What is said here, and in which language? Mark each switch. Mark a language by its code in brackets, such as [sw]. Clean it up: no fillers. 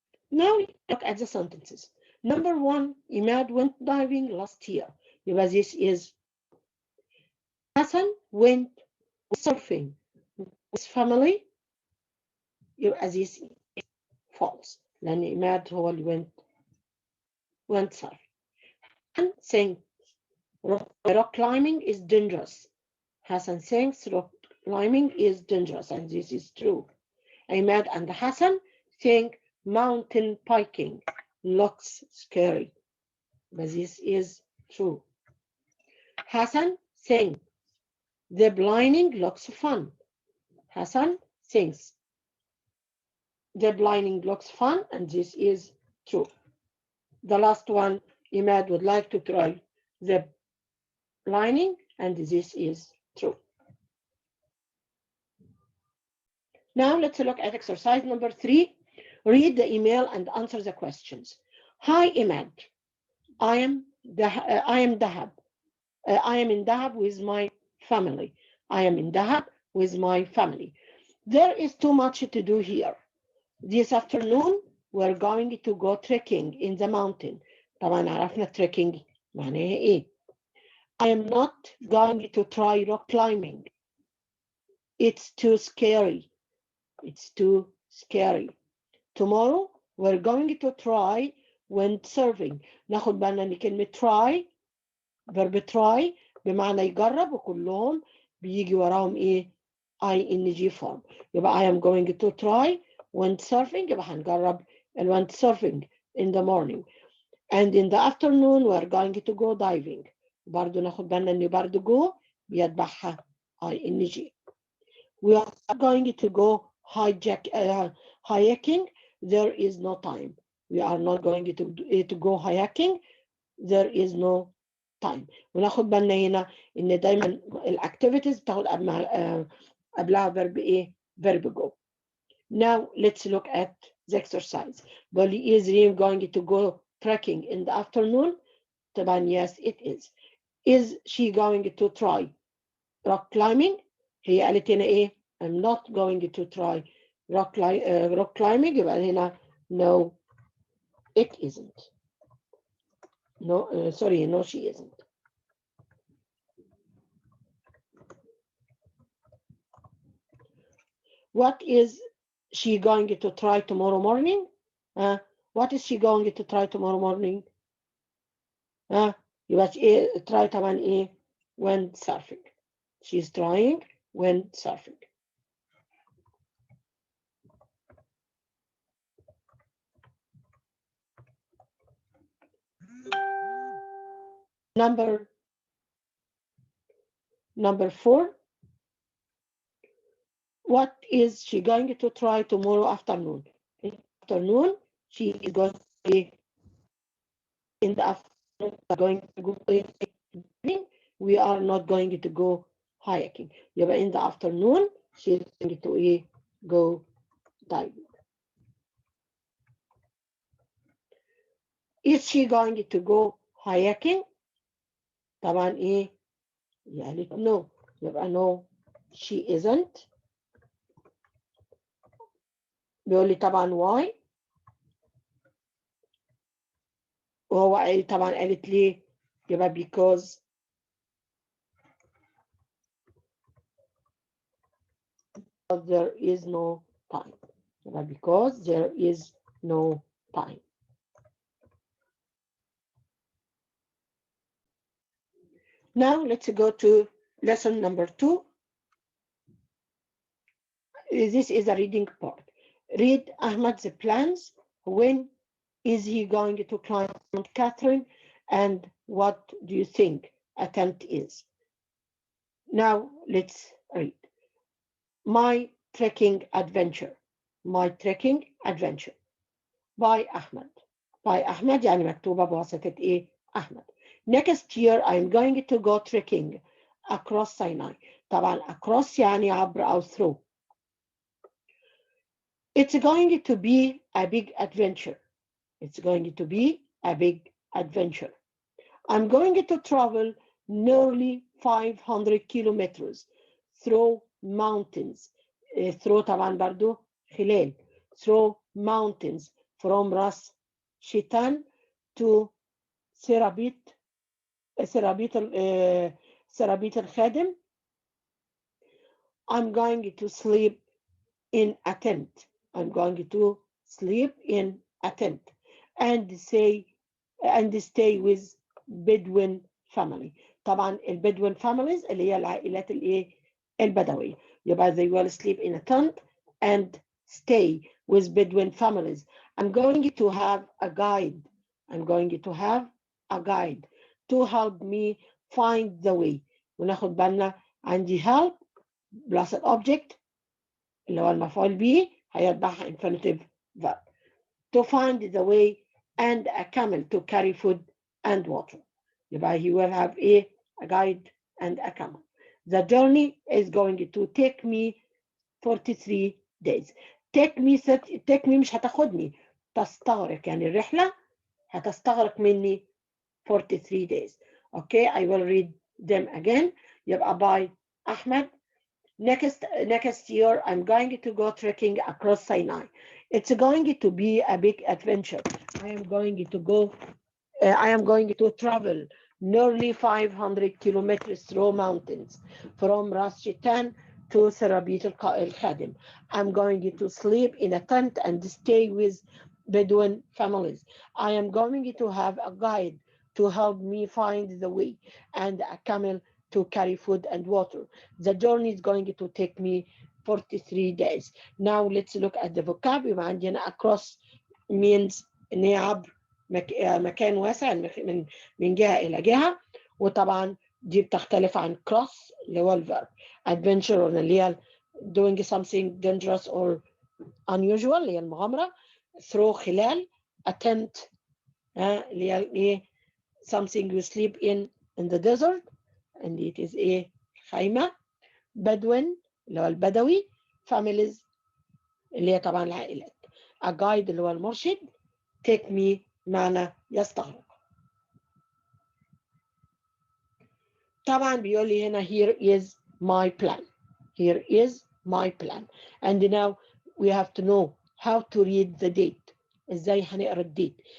[en] Now look at the sentences. Number one, Imad went diving last year. Because this is Hassan went surfing with family. As this is false. [ar] لأن إماد هو اللي [en] went surfing. And saying rock climbing is dangerous. Hassan thinks rock climbing is dangerous, and this is true. Imad and Hassan think mountain biking looks scary, but this is true. Hassan thinks zip lining looks fun. Hassan thinks zip lining looks fun, and this is true. The last one, Imad would like to try zip lining, and this is true. Now let's look at exercise number 3. Read the email and answer the questions. Hi, Imad. I am in Dahab with my family. I am in Dahab with my family. There is too much to do here. This afternoon, we're going to go trekking in the mountain. [ar] طبعا عرفنا trekking معناها إيه. [en] I am not going to try rock climbing. It's too scary. It's too scary. Tomorrow, we're going to try windsurfing. [ar] ناخد بالنا إن كلمة try verb try بمعنى يجرب وكلهم بيجي وراهم إيه ing form. يبقى [en] I am going to try windsurfing [ar] يبقى هنجرب [en] windsurfing in the morning. And in the afternoon we're going to go diving. [ar] برضو ناخد بالنا ان برضو go بيتبعها ing. [en] We are going to go hiking. There is no time. We are not going to go hiking. There is no time. [ar] وناخد بالنا هنا ان دايما الاكتيفيتيز بتاخد قبلها verb ايه؟ verb go. [en] Now let's look at the exercise. Bolly, is Reem going to go trekking in the afternoon? [ar] طبعا [en] yes it is. Is she going to try rock climbing? [ar] هي قالت هنا ايه؟ [en] I'm not going to try rock climbing. [ar] يبقى هنا [en] no it isn't. No, sorry, no she isn't. What is she going to try tomorrow morning? What is she going to try tomorrow morning? [ar] يبقى ايه try طبعا ايه windsurfing. [en] She's trying windsurfing. Number 4. What is she going to try tomorrow afternoon? In the afternoon, she is going to be in the afternoon, going to go hiking. We are not going to go hiking. [ar] يبقى [en] in the afternoon, she is going to go diving. Is she going to go hiking? [ar] طبعا ايه؟ يعني no. يبقى [en] no, she isn't. [ar] بيقول لي طبعا why؟ وهو طبعا قالت ليه؟ يبقى [en] because there is no time. [ar] يبقى [en] because there is no time. Now let's go to lesson number 2. This is a reading part. Read Ahmad's plans. When is he going to climb Mount Catherine? And what do you think a tent is? Now let's read. My trekking adventure. My trekking adventure. By Ahmad. By Ahmad [ar] يعني مكتوبة بواسطة إيه؟ أحمد. [en] Next year I'm going to go trekking across Sinai. [ar] طبعا across يعني عبر أو through. [en] It's going to be a big adventure. It's going to be a big adventure. I'm going to travel nearly 500 kilometers through mountains. [ar] Through طبعا برضو خلال. [en] Through mountains from Ras Shaitan to سرابيت الخادم. I'm going to sleep in a tent. I'm going to sleep in a tent and stay with Bedouin family. [ar] طبعا البدوين families اللي هي العائلات الايه البدوية. يبقى [en] they will sleep in a tent and stay with Bedouin families. I'm going to have a guide. I'm going to have a guide to help me find the way. [ar] وناخد بالنا عندي [en] help plus an object [ar] اللي هو المفعول به هيتبعها [en] infinitive verb. To find the way and a camel to carry food and water. [ar] يبقى [en] he will have a guide and a camel. The journey is going to take me 43 days. Take me [ar] مش هتاخدني تستغرق يعني الرحلة هتستغرق مني [en] 43 days. Okay, I will read them again. [ar] يبقى [en] by Ahmed. Next year, I'm going to go trekking across Sinai. It's going to be a big adventure. I am going to travel nearly 500 kilometers through mountains from Ras Shaitan to Sarabit al-Khadim. I'm going to sleep in a tent and stay with Bedouin families. I am going to have a guide to help me find the way and a camel to carry food and water. The journey is going to take me 43 days. Now let's look at the vocab. [ar] يبقى عندنا across means إن هي عبر مكان واسع من جهة إلى جهة، وطبعا دي بتختلف عن cross اللي هو الverb. [en] adventure [ar] اللي هي [en] doing something dangerous or unusual [ar] اللي هي المغامرة. [en] through [ar] خلال. [en] attempt [ar] اللي هي إيه [en] something you sleep in the desert and it is [ar] إيه خيمة. بدوين اللي هو البدوي. families اللي هي طبعا العائلات. [en] a guide [ar] اللي هو المرشد. take me معنى يستغرق. طبعا بيقول لي هنا [en] here is my plan. Here is my plan. And now we have to know how to read the date. [ar] ازاي هنقرا الديت.